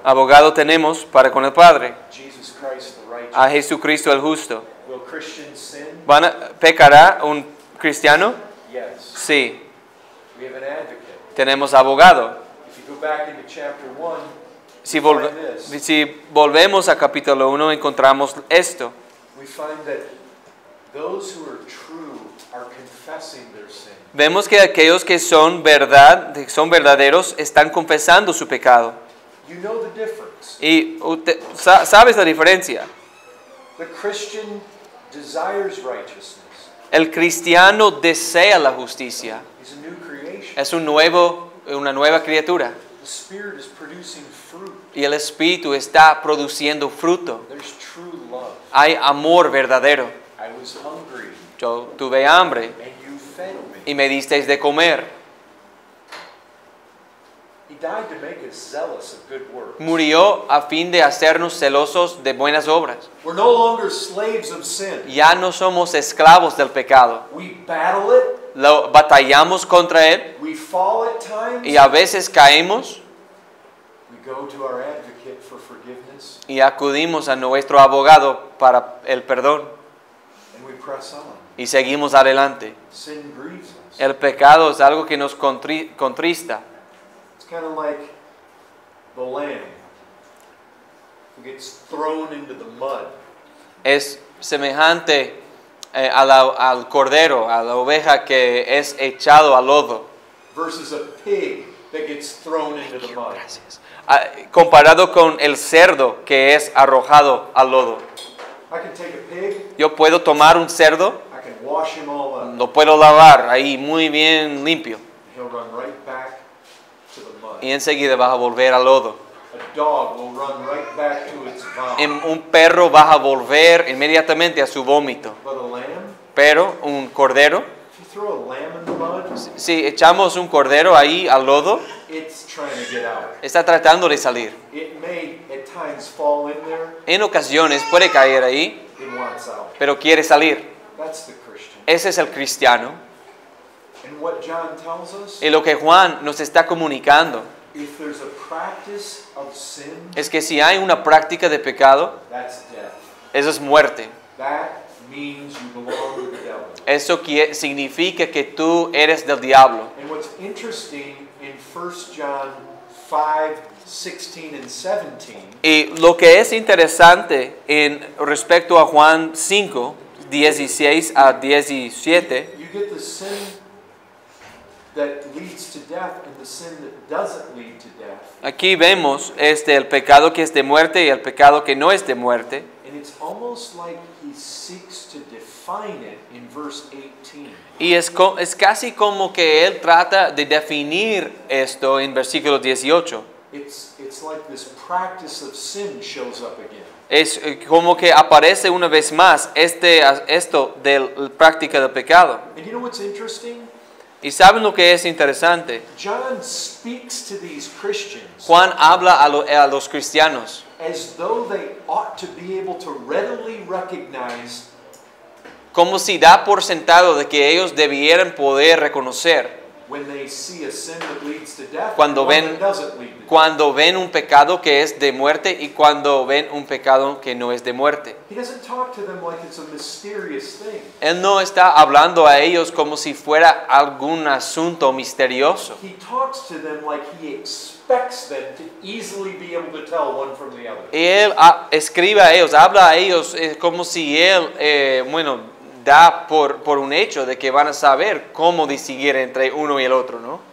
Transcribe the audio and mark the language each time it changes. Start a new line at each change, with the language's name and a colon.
Spanish: abogado tenemos para con el Padre,
English: Jesus Christ the righteous.
Spanish: a Jesucristo el justo.
English: Will Christians sin?
Spanish: ¿Pecará un cristiano?
English: Yes.
Spanish: Sí,
English: We have an advocate.
Spanish: tenemos abogado.
English: If you go back into chapter 1,
Spanish: Si volvemos a capítulo 1 encontramos esto.
English: we find that those who are true are confessing their sin.
Spanish: Vemos que aquellos que son verdaderos están confesando su pecado.
English: You know the difference.
Spanish: Y sabes la diferencia.
English: The Christian desires righteousness.
Spanish: El cristiano desea la justicia.
English: He's a new creation.
Spanish: Es una nueva criatura.
English: The Spirit is producing fruit.
Spanish: Y el Espíritu está produciendo fruto.
English: There's true love.
Spanish: Hay amor verdadero.
English: I was hungry,
Spanish: Yo tuve hambre
English: and you fed me.
Spanish: y me disteis de comer.
English: He died to make us zealous of good works.
Spanish: Murió a fin de hacernos celosos de buenas obras.
English: We're no longer slaves of sin.
Spanish: Ya no somos esclavos del pecado.
English: We battle it.
Spanish: Batallamos contra él
English: We fall at times.
Spanish: y a veces caemos
English: We go to our advocate for forgiveness,
Spanish: y acudimos a nuestro abogado para el perdón
English: and we press on.
Spanish: y seguimos adelante.
English: Sin grieves us.
Spanish: El pecado es algo que nos contrista.
English: It's kind of like the lamb who gets thrown into the mud.
Spanish: Es semejante al cordero, a la oveja que es echado al lodo,
English: Versus a pig that gets thrown into the mud.
Spanish: comparado con el cerdo que es arrojado al lodo.
English: I can take a pig,
Spanish: Yo puedo tomar un cerdo,
English: I can wash him all up.
Spanish: lo puedo lavar ahí muy bien limpio
English: He'll run right back to the mud.
Spanish: y enseguida vas a volver al lodo.
English: A dog will run right back to its vomit.
Spanish: Un perro va a volver inmediatamente a su vómito,
English: But a lamb,
Spanish: Pero un cordero,
English: if you throw a lamb in the mud,
Spanish: si echamos un cordero ahí al lodo,
English: it's trying to get out.
Spanish: está tratando de salir.
English: It may at times fall in there,
Spanish: En ocasiones puede caer ahí,
English: it wants out.
Spanish: pero quiere salir.
English: That's the Christian.
Spanish: Ese es el cristiano.
English: And what John tells us,
Spanish: Y lo que Juan nos está comunicando
English: if there's a practice of sin,
Spanish: es que si hay una práctica de pecado,
English: that's death.
Spanish: eso es muerte.
English: That means you belong to the devil.
Spanish: Eso significa que tú eres del diablo.
English: And what's interesting in 1 John 5, 16 and 17,
Spanish: Y lo que es interesante en respecto a Juan 5, 16 a 17,
English: you get the sin that leads to death and the sin that doesn't lead to death.
Spanish: aquí vemos el pecado que es de muerte y el pecado que no es de muerte.
English: And it's almost like he seeks to define it in verse 18.
Spanish: Y es casi como que él trata de definir esto en versículo 18.
English: It's like this practice of sin shows up again.
Spanish: Es como que aparece una vez más esto de la práctica del pecado.
English: And you know what's interesting?
Spanish: ¿Y saben lo que es interesante?
English: John speaks to these Christians
Spanish: Juan habla a los cristianos
English: as though they ought to be able to readily recognize
Spanish: como si da por sentado de que ellos debieran poder reconocer
English: when they see a sin that leads to death
Spanish: Cuando
English: and one
Spanish: ven-
English: that doesn't lead to death.
Spanish: cuando ven un pecado que es de muerte y cuando ven un pecado que no es de muerte.
English: He doesn't talk to them like it's a mysterious thing.
Spanish: Él no está hablando a ellos como si fuera algún asunto misterioso.
English: He talks to them like he expects them to easily be able to tell one from the other.
Spanish: Y él escribe a ellos, habla a ellos como si él, da por un hecho de que van a saber cómo distinguir entre uno y el otro, ¿no?